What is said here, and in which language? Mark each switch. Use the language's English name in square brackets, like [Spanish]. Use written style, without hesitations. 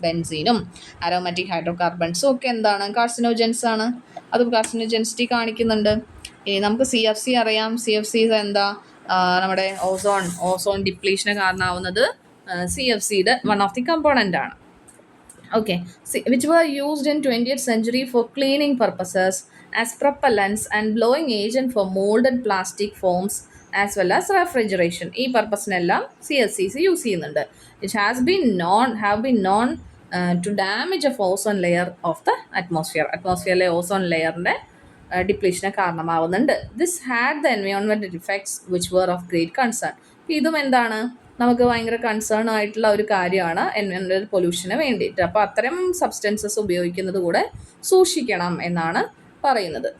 [Malayalam] ബെൻസീനും aromatic ഹൈഡ്രോകാർബൺസും ഒക്കെ എന്താണ്? Carcinogens ആണ്. അതും കാർസിനോജൻസിറ്റി കാണിക്കുന്നുണ്ട്. ഇനി നമുക്ക് CFC അറിയാം. CFC എന്താ? നമ്മുടെ ozone ഡിപ്ലീഷന് കാരണമാവുന്നത് CFCയുടെ one of the component ആണ്. [English] Okay, which were used in 20th century for cleaning purposes as propellants and blowing agent for molded plastic foams as well as refrigeration. [Malayalam] ഈ പർപ്പസിനെല്ലാം CFCs യൂസ് ചെയ്യുന്നുണ്ട്. [English] Which have been known to damage of ozone layer of the atmosphere. [Malayalam] അറ്റ്മോസ്ഫിയറിലെ ozone ലെയറിൻ്റെ ഡിപ്ലീഷന് കാരണമാവുന്നുണ്ട്. [English] This had the environmental effects which were of great concern. [Malayalam] ഇതും എന്താണ്? നമുക്ക് ഭയങ്കര concern ആയിട്ടുള്ള ഒരു കാര്യമാണ് environmental പൊല്യൂഷന് വേണ്ടിയിട്ട്. അപ്പോൾ അത്തരം സബ്സ്റ്റൻസസ് ഉപയോഗിക്കുന്നത് കൂടെ സൂക്ഷിക്കണം എന്നാണ് പറയുന്നത്.